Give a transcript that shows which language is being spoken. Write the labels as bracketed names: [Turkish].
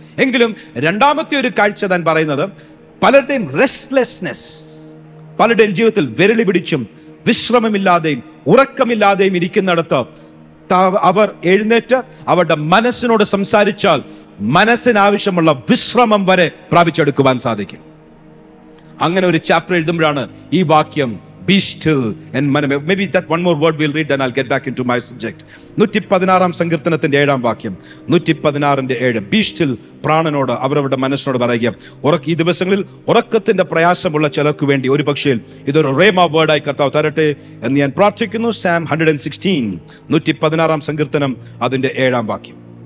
[Malayalam] എങ്കിലും രണ്ടാമത്തെ ഒരു കാഴ്ച താൻ പറയുന്നത് പലരുടെയും റെസ്റ്റ്ലെസ്നെസ്, പലരുടെയും ജീവിതത്തിൽ വിരളി പിടിച്ചും വിശ്രമമില്ലാതെയും ഉറക്കമില്ലാതെയും ഇരിക്കുന്നിടത്ത് അവർ എഴുന്നേറ്റ് അവരുടെ മനസ്സിനോട് സംസാരിച്ചാൽ മനസ്സിനാവശ്യമുള്ള വിശ്രമം വരെ പ്രാപിച്ചെടുക്കുവാൻ സാധിക്കും. അങ്ങനെ ഒരു ചാപ്റ്റർ എഴുതുമ്പോഴാണ് ഈ വാക്യം [English] be still and maybe that one more word we'll read, then I'll get back into my subject. [Malayalam] 116 സങ്കീർത്തനത്തിന്റെ 7-ാം വാക്യം, 116:7, be still, പ്രാണനോട് അവരവരുടെ മനസ്സിനോട് പറയുക. ഈ ദിവസങ്ങളിൽ ഉറക്കത്തിന്റെ പ്രയാസമുള്ള ചിലർക്ക് വേണ്ടി ഒരു പക്ഷേ ഇതൊരു റേമ വേർഡായി കർത്താവ് തരട്ടെ എന്ന് ഞാൻ പ്രാർത്ഥിക്കുന്നു. സാം 116, 116 സങ്കീർത്തനം അതിന്റെ 7-ാം വാക്യം.